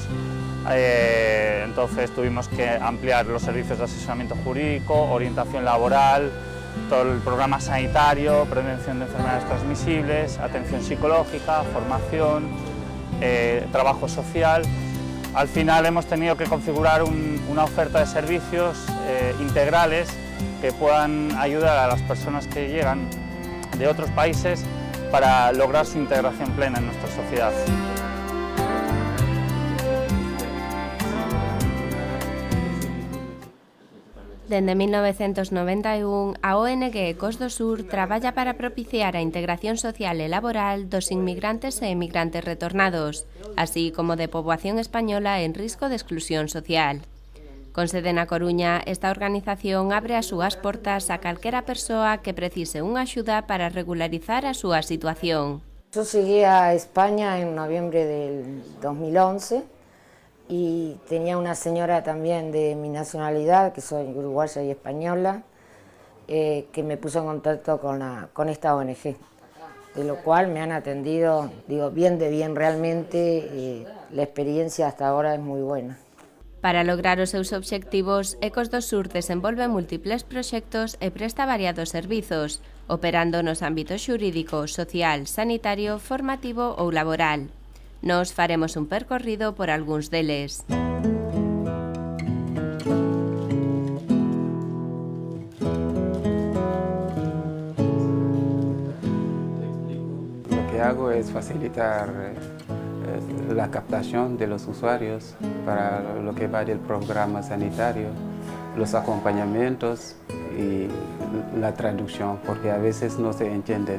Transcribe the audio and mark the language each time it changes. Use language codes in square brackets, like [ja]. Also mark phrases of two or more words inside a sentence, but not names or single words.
[es] Entonces tuvimos que ampliar los servicios de asesoramiento jurídico, orientación laboral, todo el programa sanitario, prevención de enfermedades transmisibles, atención psicológica, formación, trabajo social. Al final hemos tenido que configurar una oferta de servicios integrales que puedan ayudar a las personas que llegan de otros países para lograr su integración plena en nuestra sociedad. [gl] Dende 1991, a ONG Ecos do Sur traballa para propiciar a integración social e laboral dos inmigrantes e emigrantes retornados, así como de poboación española en risco de exclusión social. Con sede na Coruña, esta organización abre as súas portas a calquera persoa que precise unha axuda para regularizar a súa situación. [es] Yo llegué a España en noviembre del 2011 y tenía una señora también de mi nacionalidad, que soy uruguaya y española, que me puso en contacto con esta ONG, de lo cual me han atendido, digo, bien de bien realmente, la experiencia hasta ahora es muy buena. [gl] Para lograr os seus obxectivos, Ecos do Sur desenvolve múltiples proxectos e presta variados servizos, operando nos ámbitos xurídico, social, sanitario, formativo ou laboral. Nos faremos un percorrido por algúns deles. [es] Lo que hago es facilitar la captación de los usuarios para lo que va del programa sanitario, los acompañamientos y la traducción, porque a veces no se entienden.